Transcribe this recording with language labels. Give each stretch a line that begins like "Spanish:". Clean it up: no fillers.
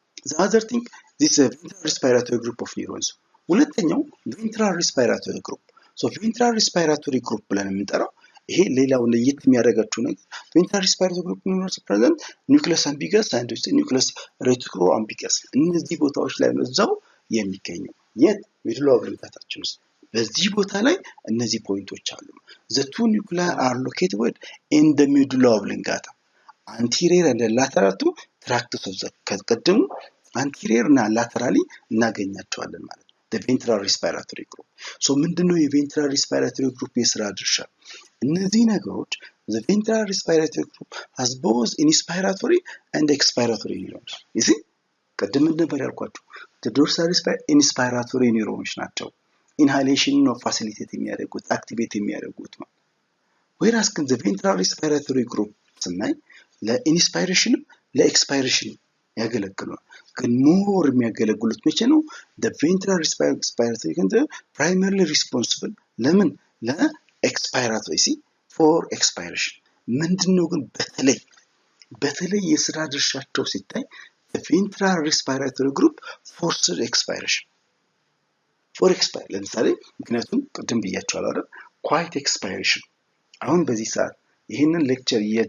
English: the other thing this is a ventral respiratory group of neurons።
Amharic: ሁለተኛው
English: ventral respiratory group so ventral respiratory group ብለን የምንጠራው ይሄ ሌላው ለየት የሚያደርጋቸው ነገር ventral respiratory group neurons present nucleus ambiguous and nucleus retroambiguous
Amharic: እነዚህ ቦታዎች ላይ ነው እዛው የሚገኘው የት ሚድል ኦብሊንጋታችን ውስጥ በዚህ ቦታ ላይ እነዚህ ፖይንቶች አሉ።
English: the two nuclei are located in the medulla oblongata anterior and lateral to tracts of the
Amharic: ከቀደሙ
English: anterior እና laterally
Amharic: እናገኛቸዋለን ማለት ነው
English: the ventral respiratory group so
Amharic: ምንድነው የventral respiratory group የስራ ድርሻ? እነዚህ ነገሮች
English: the ventral respiratory group has both inspiratory and expiratory neurons you see
Amharic: ቀደም ነበር ያልኳችሁ
English: the dorsal respiratory inspiratory neurons ናቸው inhalation ነው facilitate የሚያደርጉት activate የሚያደርጉት ማለት whereas the ventral respiratory group
Amharic: ስናይ ለኢንስፓይሬሽን ለኤክስፓይሬሽን ያገለግላሉ። ግን ሞር የሚያገለግሉት መቼ ነው?
English: the ventral respiratory can primarily responsible ለምን ለኤክስፓይራቶሪ for expiration
Amharic: ምንድነው ግን በተለይ የስራ ድርሻቸው ሲታይ
English: the ventral respiratory group forces expiration for expiration
Amharic: ለምሳሌ ምክንያቱም ቅድም ብያችኋለሁ አይደል quiet expiration አሁን በዚህ ሰዓት ይሄንን ሌክቸር